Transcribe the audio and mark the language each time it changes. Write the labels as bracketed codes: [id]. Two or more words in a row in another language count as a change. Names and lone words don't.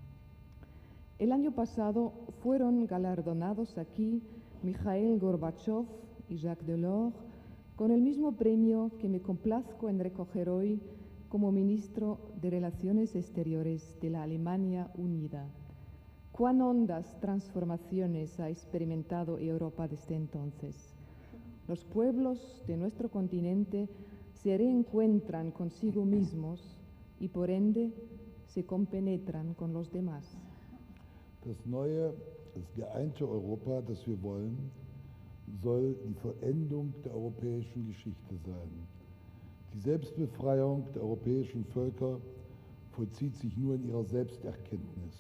[es] El año pasado fueron galardonados aquí Mikhail Gorbachev y Jacques Delors con el mismo premio que me complazco en recoger hoy como ministro de Relaciones Exteriores de la Alemania Unida. Cuán hondas transformaciones ha experimentado Europa desde entonces. Los pueblos de nuestro continente se reencuentran consigo mismos y por ende se compenetran con los demás. [de] Das neue, das geeinte Europa, das wir wollen, soll die Vollendung der europäischen Geschichte sein. Die Selbstbefreiung der europäischen Völker vollzieht sich nur in ihrer Selbsterkenntnis.